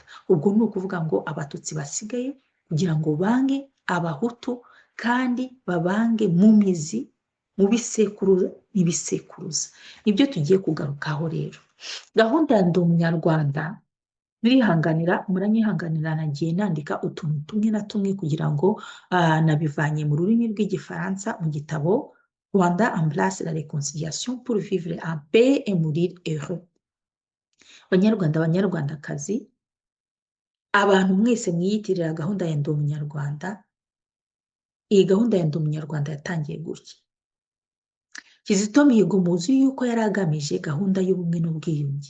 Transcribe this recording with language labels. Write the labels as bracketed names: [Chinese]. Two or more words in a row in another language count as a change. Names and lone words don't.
[Kinyarwanda] Ubwo ni ukuvuga ngo abatutsi basigaye kugira ngo bange abahutu, kandi babange mu mizi, mu bisekuruza n'ibisekuruza. Nibyo tugiye kugarukaho rero. Gahunda ya Ndi Umunyarwanda muranyihanganira nagiye nandika utuntu tumwe na tumwe kugira ngo nabivanye mu rurimi rw'igifaransa mu gitabo Rwanda Embrasse la Réconciliation pour vivre en paix et mourir heureux. Banyarwanda, banyarwandakazi, abantu mwese mwiyitirira gahunda ya Ndi Umunyarwanda, iyi gahunda ya Ndi Umunyarwanda yatangiye gutya. Kizito Mihigo muzi yuko yari agamije gahunda y'ubumwe n'ubwiyunge.